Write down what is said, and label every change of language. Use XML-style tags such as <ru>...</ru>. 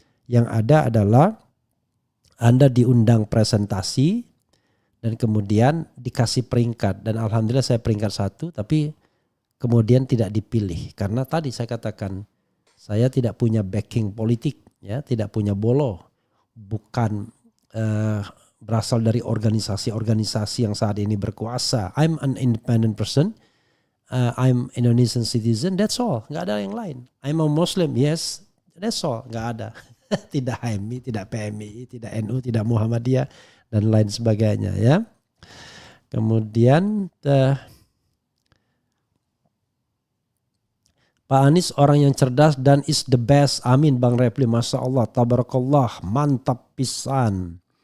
<id>Yang ada adalah Anda diundang presentasi dan kemudian dikasih peringkat. Dan alhamdulillah saya peringkat 1 tapi kemudian tidak dipilih. Karena tadi saya katakan saya tidak punya backing politik ya, tidak punya bolo. Bukan berasal dari organisasi-organisasi yang saat ini berkuasa.</id> <en>I'm an independent person. I'm Indonesian citizen, that's all.</en> <id>Nggak ada yang lain.</id> <en>I'm a Muslim, yes, that's all.</en> <id>Nggak ada. Tidak HMI, tidak PMI, tidak NU, tidak Muhammadiyah, dan lain sebagainya ya. Kemudian Pak Anies orang yang cerdas dan</id> <en>is the best.</en> <id>Amin Bang Refli, Masya Allah, tabarakallah, mantap pisan.</id>